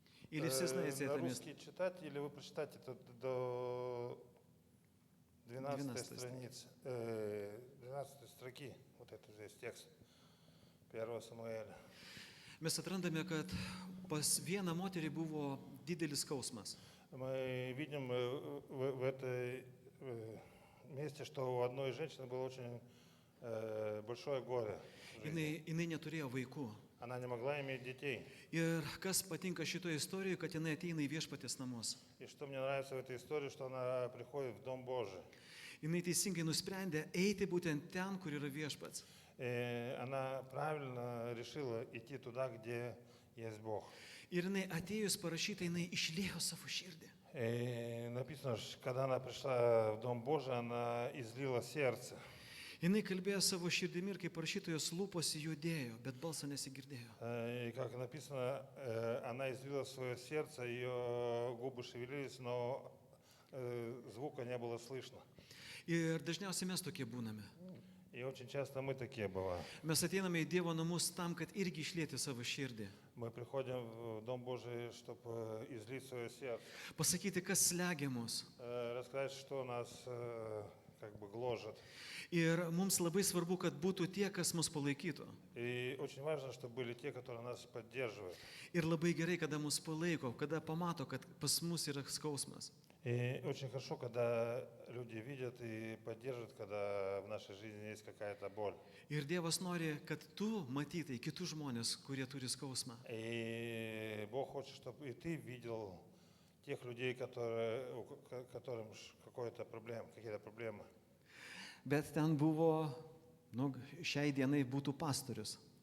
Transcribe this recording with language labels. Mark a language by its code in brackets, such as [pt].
[ru] Или все знаете это место? Русский читать, или вы прочитаете это до 12 страницы, 12 строки, вот это здесь текст 1 Самуэля. [lt] Mes atrandame, kad pas vieną moterį buvo didelis skausmas. [ru] Мы видим в этой месте, что у одной женщины было очень большое горе в жизни. [lt] Jinai neturėjo vaikų. [ru] Она не могла иметь детей. [lt] Ir kas patinka šitoje istorijoje, kad jinai ateina į viešpatės namus. [ru] И что мне нравится в этой истории, что она приходит в Дом Божий. [lt] Jinai teisingai nusprendė eiti būtent ten, kur yra viešpats. [ru] И она правильно решила идти туда, где есть Бог. [lt] Ir jinai atėjus parašyta, jinai išliejo savo širdį. [ru] И написано, что когда она пришла в Дом Божий, она излила сердце. [lt] Jinai kalbėjo savo širdimi ir kaip parašytojos lūpos judėjo, bet balso nesigirdėjo. [ru] И как написано, она излила свое сердце, ее губы шевелились, но звука не было слышно. [lt] Ir dažniausiai mes tokie būname. [ru] И очень часто мы такие бываем. [lt] Mes ateiname į Dievo namus tam, kad irgi išlieti savo širdį. [ru] Мы приходим в Дом Божий, чтобы излить свое сердце, [lt] Pasakyti, kas slegia mus. [ru] рассказать, что нас как бы гложет. [lt] Ir mums labai svarbu, kad būtų tie, kas mus palaikytų. [ru] И очень важно, чтобы были те, которые нас поддерживают. [lt] Ir labai gerai, kada mus palaiko, kada pamato, kad pas mus yra skausmas. [ru] И очень хорошо, когда люди видят и поддерживают, когда в нашей жизни есть какая-то боль. [lt] Ir Dievas nori, kad tu matytai kitus žmonės, kurie turi skausmą. [ru] И Бог хочет, чтобы и ты видел тех людей, которым какие-то проблемы. [lt] Bet ten buvo, šiai dienai būtų pastorius,